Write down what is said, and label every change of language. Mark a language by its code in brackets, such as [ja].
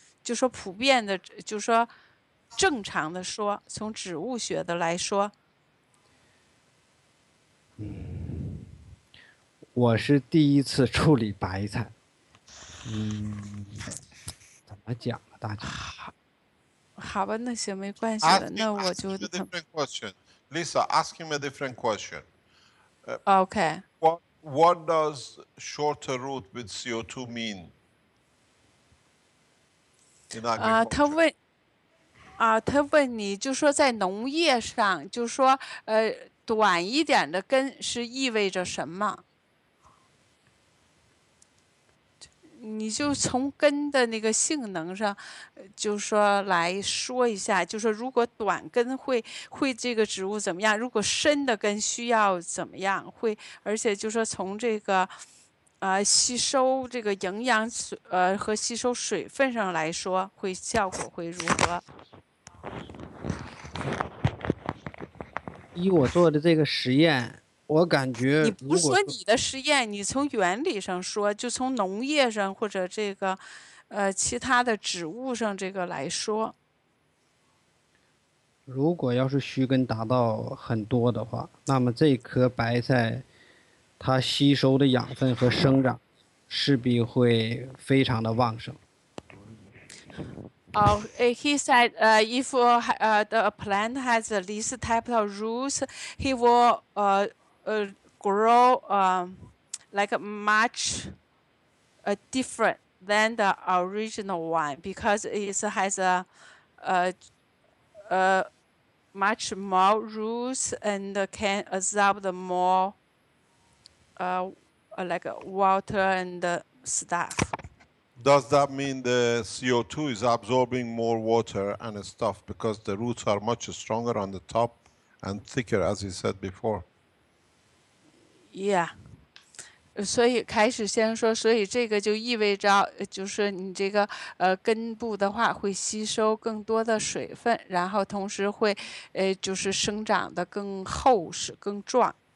[zh] 就说普遍的，就说正常的说，从植物学的来说。我是第一次处理白菜，怎么讲啊，大姐？好吧，那行没关系了，那我就。 [en] Ask him a different question. Lisa, ask him a different question. OK. What does shorter root with CO2 mean in agriculture? [zh] 他问你，就说在农业上，就说短一点的根是意味着什么？你就从根的那个性能上，就说来说一下，就说如果短根会这个植物怎么样？如果深的根需要怎么样？而且就说从这个吸收这个营养和吸收水分上来说，效果会如何？依我做的这个实验，我感觉你不说你的实验，你从原理上说，就从农业上或者这个其他的植物上这个来说。如果要是须根达到很多的话，那么这颗白菜它吸收的养分和生长势必会非常的旺盛。 [en] He said if the plant has this type of roots, he will grow like much different than the original one because it has much more roots and can absorb the more like water and stuff. Does that mean the CO2 is absorbing more water and stuff because the roots are much stronger on the top and thicker, as he said before? Yeah. [zh] 所以开始先说，所以这个就意味着，就是你这个根部的话会吸收更多的水分，然后同时会就是生长的更厚实、更壮。